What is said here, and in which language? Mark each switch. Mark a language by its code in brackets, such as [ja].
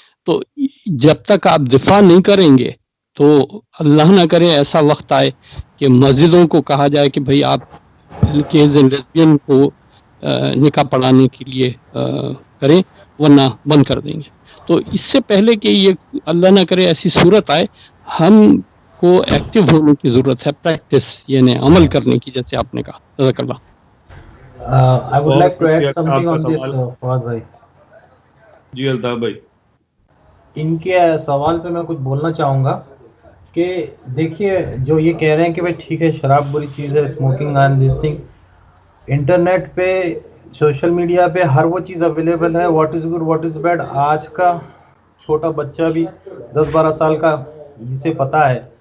[ur] تو جب تک آپ دفاع نہیں کریں گے تو اللہ نہ کرے ایسا وقت آئے کہ مسجدوں کو کہا جائے کہ بھئی آپ گیز اینڈ لیزبین کو نکاح پڑھانے کے لیے کریں ورنہ بند کر دیں گے. تو اس سے پہلے کہ یہ اللہ نہ کرے ایسی صورت آئے، ہم کو ایکٹیو ہونے کی ضرورت ہے، پریکٹس یعنی عمل کرنے کی، جیسے آپ نے کہا. جزاک اللہ. [en] I would like to add something on this, Fawad بھائی. [ur] جی الطاف بھائی. ان کے سوال پہ میں کچھ بولنا چاہوں گا کہ دیکھیے جو یہ کہہ رہے ہیں کہ بھائی ٹھیک ہے شراب بری چیز ہے، [en] smoking and this thing, [ur] internet پہ سوشل میڈیا پہ ہر وہ چیز اویلیبل ہے، [en] What is good what is bad. [ur] آج کا چھوٹا بچہ بھی 10-12 سال کا، جسے پتہ ہے